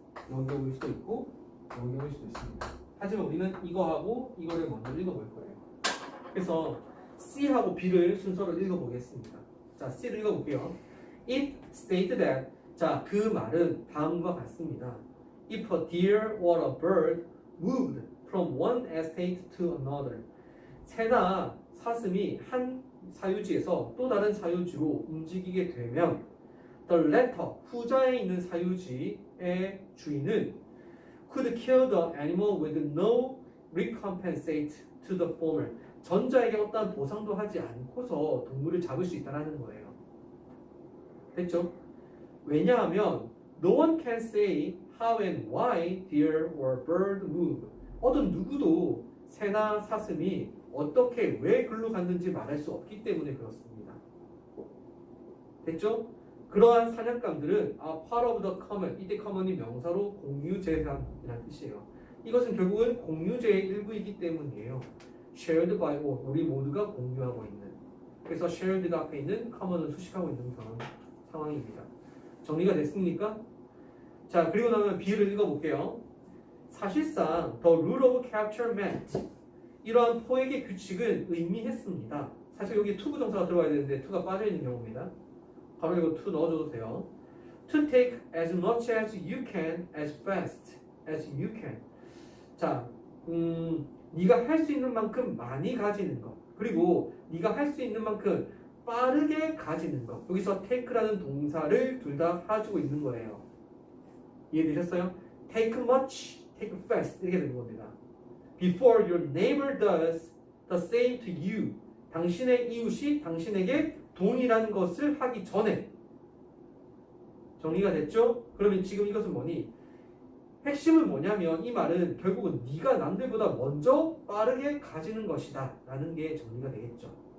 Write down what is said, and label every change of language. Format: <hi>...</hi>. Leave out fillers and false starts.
<ko>여기 올 수도 있고 여기 올 수도 있습니다. 하지만 우리는 이거하고 이거를 먼저 읽어볼 거예요. 그래서 C하고 B를 순서로 읽어보겠습니다. 자, C를 읽어볼게요.</ko> <en>It stated that</en> <ko>자, 그 말은 다음과 같습니다.</ko> <en>If a deer or a bird moved from one estate to another</en> <ko>새나 사슴이 한 사유지에서 또 다른 사유지로 움직이게 되면</ko> <en>the latter</en> <ko>후자에 있는 사유지의 주인은</ko> <en>could kill the animal with no recompensate to the former.</en> <ko>전자에게 어떠한 보상도 하지 않고서 동물을 잡을 수 있다는 거예요. 됐죠? 왜냐하면</ko> <en>no one can say how and why deer or bird move.</en> <ko>어떤 누구도 새나 사슴이 어떻게 왜 글로 갔는지 말할 수 없기 때문에 그렇습니다. 됐죠? 그러한 사냥감들은</ko> <en>are part of the common.</en> <ko>이때 common이 명사로 공유재산이라는 뜻이에요. 이것은 결국은 공유재의 일부이기 때문이에요.</ko> <en>shared by all.</en> <ko>우리 모두가 공유하고 있는. 그래서 shared가 앞에 있는 common을 수식하고 있는 그런 상황입니다. 정리가 됐습니까? 자, 그리고 나면 B를 읽어볼게요. 사실상</ko> <en>the rule of capture meant</en> <ko>이러한 포획의 규칙은 의미했습니다. 사실 여기 to 부정사가 들어가야 되는데 to가 빠져있는 경우입니다. 바로 이거 to 넣어줘도 돼요.</ko> <en>To take as much as you can, as fast as you can.</en> <ko>자, 네가 할 수 있는 만큼 많이 가지는 것. 그리고 네가 할 수 있는 만큼 빠르게 가지는 것. 여기서 take라는 동사를 둘 다 가지고 있는 거예요. 이해되셨어요?</ko> <en>Take much, take fast</en> <ko>이렇게 되는 겁니다.</ko> <en>Before your neighbor does the same to you.</en> <ko>당신의 이웃이 당신에게 동일한 것을 하기 전에. 정리가 됐죠? 그러면 지금 이것은 뭐니? 핵심은 뭐냐면 이 말은 결국은 네가 남들보다 먼저 빠르게 가지는 것이다 라는 게 정리가 되겠죠.</ko>